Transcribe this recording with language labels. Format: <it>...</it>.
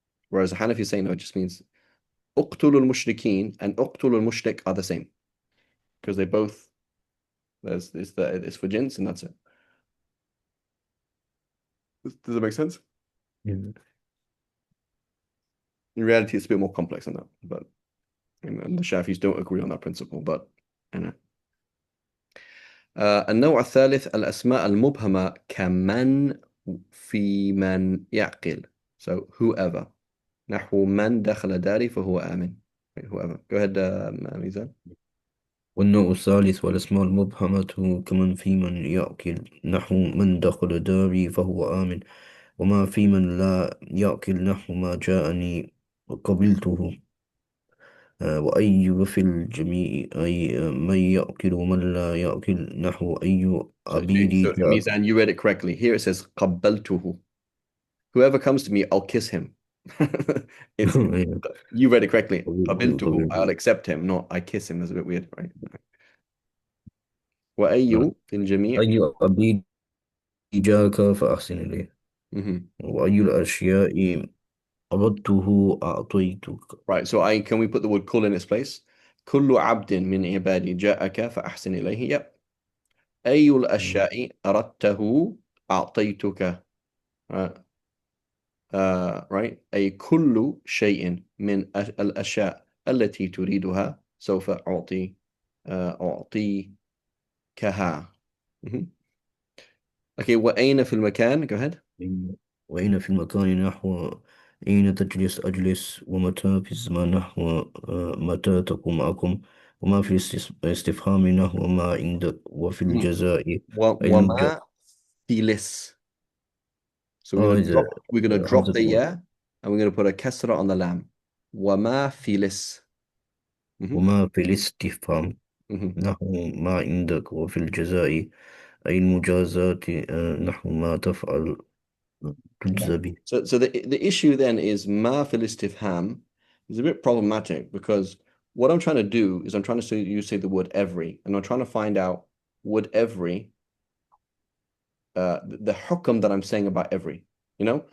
<en>Whereas the Hanafi is saying no, it just means uqtulu mushrikeen and uqtulu mushrik are the same because they both it's for jins and that's it. Does it make sense? Yeah. In reality, it's a bit more complex than that, but and the Shafis don't agree on that principle. But you know.</en> <ar>النوع الثالث الأسماء المبهمة كمن في من يعقل.</ar> <en>So whoever.</en> <ar>نحو من دخل داري فهو آمن.</ar> <en>Whoever. Go ahead, ميزان.</en> <ar>والنوع الثالث والأسماء المبهمة كمن في من يأكل نحو من دخل داري فهو آمن وما في من لا يأكل نحو ما جاءني قبلته وأي في الجميع أي من يأكل ومن لا يأكل نحو أي عبيدي</ar> <en>So</en> <ar>جاء.</ar> <en>Mizan, you read it correctly. Here it says قبلته. Whoever comes to me, I'll kiss him. It's you read it correctly.</en> <ar>قبلته قبلته. قبلته</ar> <en>I'll accept him, not I kiss him. That's a bit weird, right?</en> <ar>وأي في الجميع. أي عبيدي جاءك فأحسن إليه Mhm. وأي الأشياء أردته أعطيتك.</ar> <en>Right. So can we put the word كل in its place?</en> <ar>كل عبد من عبادي جاءك فأحسن إليه.</ar> <en>Yep.</en> <ar>أي الأشياء أردته أعطيتك.</ar> <en>Uh, right.</en> <ar>أي كل شيء من الأشياء التي تريدها سوف أعطيكها. Mhm.</ar> <en>Okay.</en> <ar>وأين في المكان?</ar> <en>Go ahead.</en> <ar>وإن في المكان نحو أين تجلس أجلس، ومتى في الزمان نحو متى تقوم أقوم، وما في الاستفهام نحو ما عندك، وفي Mhm. الجزاء المجاز. وما في لس.</ar> <en>So Oh, is it we're gonna drop Hamza the one? yeah and we're gonna put a kasra on the lam.</en> <ar>وما في لس. Mhm. وما في الاستفهام Mhm. نحو ما عندك، وفي الجزاء أي المجازات نحو ما تفعل</ar> <en>Yeah.</en> <ar>تجزى به.</ar> <en>So the issue then is ma fil istifham is a bit problematic because what I'm trying to do is I'm trying to say you say the word every, and I'm trying to find out would every the hukam that I'm saying about every, you know?</en>